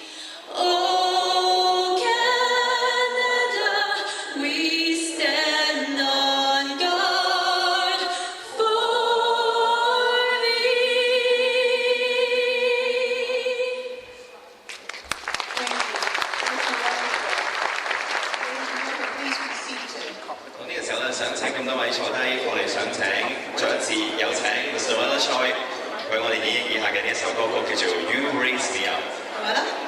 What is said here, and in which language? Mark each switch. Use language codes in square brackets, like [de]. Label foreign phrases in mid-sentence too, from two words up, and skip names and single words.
[en] Oh Canada, we stand on guard for Please be seated. [yue] 呢個時候咧，想請咁多位坐低，我哋想請再一次有請 Mr. Choi 為我哋演繹以下嘅呢一首歌曲，叫做《You Raise Me Up》。 Voilà.